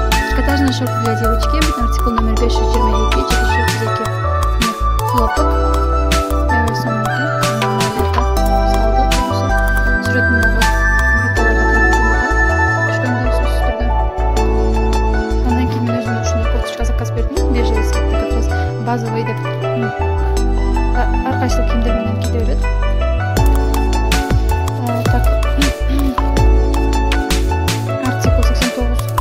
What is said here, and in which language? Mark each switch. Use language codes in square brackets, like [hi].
[ru] Трикотажный шорт для девочки, артикул номер 522, 432. [ky] Хлопок. Аябай сонун экен. Салдык болсо, сүрөтүндөгү группаларга түшкөндөй сөзсүз түрдө. Андан кийин мен өзүмө ушундай кофточка заказ бердим. [ru] Бежевый цвет, как раз базовый деп. [ky] Ар кайсыл кийимдер менен ките берет. [ru] Так. Артикул 89.